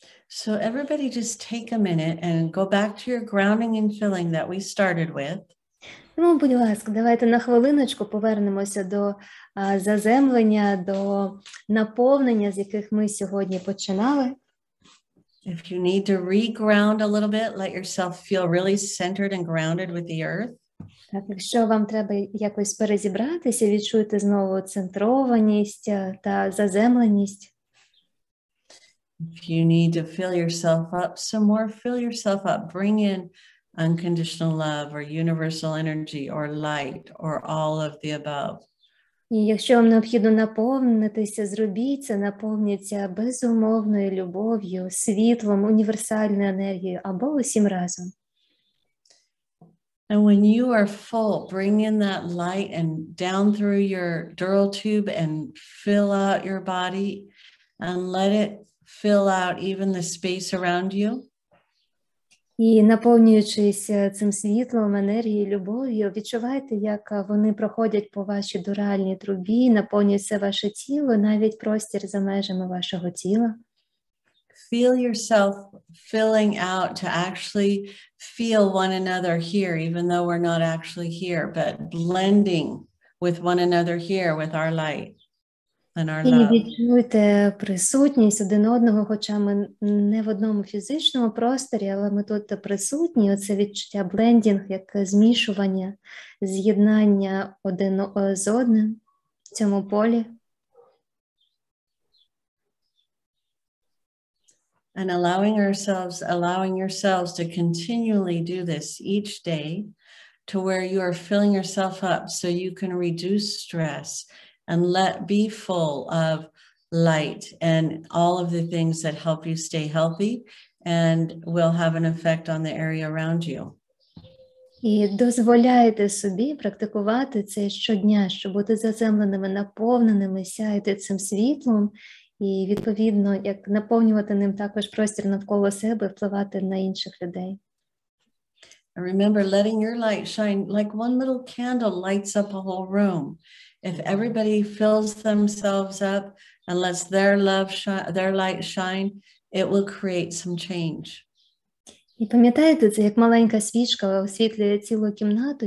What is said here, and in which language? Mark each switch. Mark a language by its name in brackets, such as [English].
[English] So everybody just take a minute and go back to your grounding and filling that we started with. [Ukrainian] Ну, будь ласка, давайте на хвилиночку повернемося до заземлення, до наповнення, з яких ми сьогодні починали. [English] If you need to re-ground a little bit, let yourself feel really centered and grounded with the earth. [Ukrainian] Так, якщо вам треба якось перезібратися, відчуйте знову центрованість та заземленість. [English] If you need to fill yourself up some more, fill yourself up. Bring in unconditional love or universal energy or light or all of the above. [Ukrainian] І якщо вам необхідно наповнитися, зробіть це, наповніться безумовною любов'ю, світлом, універсальною енергією або усім разом. [English] And when you are full, bring in that light and down through your dural tube and fill out your body and let it fill out even the space around you. [Ukrainian] І наповнюючись цим світлом, енергією, любов'ю, відчувайте, як вони проходять по вашій дуральній трубі, наповнюють все ваше тіло, навіть простір за межами вашого тіла. [English] Feel yourself filling out to actually feel one another here, even though we're not actually here, but blending with one another here with our light and our love. [Ukrainian] І відчуйте присутність один одного, хоча ми не в одному фізичному просторі, але ми тут присутні. Оце відчуття блендінг, як змішування, з'єднання один з одним в цьому полі. [English] And allowing yourselves to continually do this each day to where you are filling yourself up so you can reduce stress and be full of light and all of the things that help you stay healthy and will have an effect on the area around you. [Ukrainian] І дозволяйте собі практикувати це щодня, щоб бути заземленими, наповненими, сяяти цим світлом, і, відповідно, як наповнювати ним також простір навколо себе, впливати на інших людей. [English] And remember, letting your light shine like one little candle lights up a whole room. If everybody fills themselves up and lets their light shine, it will create some change. [Ukrainian] І пам'ятаєте, це як маленька свічка освітлює цілу кімнату.